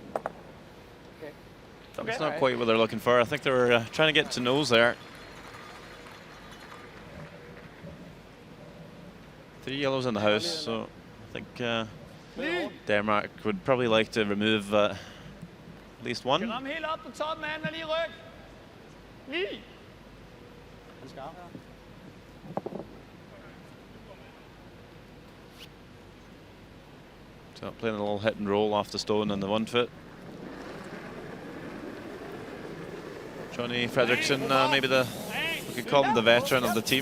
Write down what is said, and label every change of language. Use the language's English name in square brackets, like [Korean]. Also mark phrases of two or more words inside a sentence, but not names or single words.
[English] That's not quite what they're looking for. I think they were trying to get to nose there. 3 yellows in the house, so I think Denmark would probably like to remove at least one. [Danish] Ram helt op på toppen af den og lige ryk. Lige. [English] So playing a little hit and roll off the stone on the 1 foot. Johnny Fredrickson, maybe we could call him the veteran of the team.